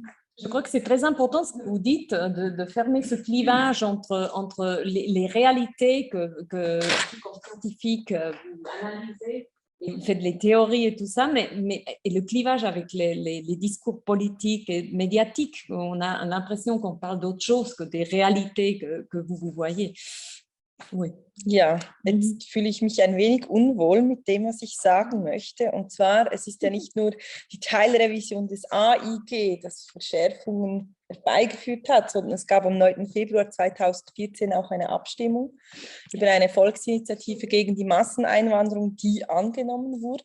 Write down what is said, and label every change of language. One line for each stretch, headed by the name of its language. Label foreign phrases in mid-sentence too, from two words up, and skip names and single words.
French: Je crois que c'est très important ce que vous dites, de fermer ce clivage entre les réalités que comme scientifique vous analysez, et vous faites les théories et tout ça, et le clivage avec les discours politiques et médiatiques. On a l'impression qu'on parle d'autre chose que des réalités que vous voyez. Oui.
German: Ja, jetzt fühle ich mich ein wenig unwohl mit dem, was ich sagen möchte. Und zwar, es ist ja nicht nur die Teilrevision des AIG, das Verschärfungen herbeigeführt hat, sondern es gab am 9. Februar 2014 auch eine Abstimmung über eine Volksinitiative gegen die Masseneinwanderung, die angenommen wurde.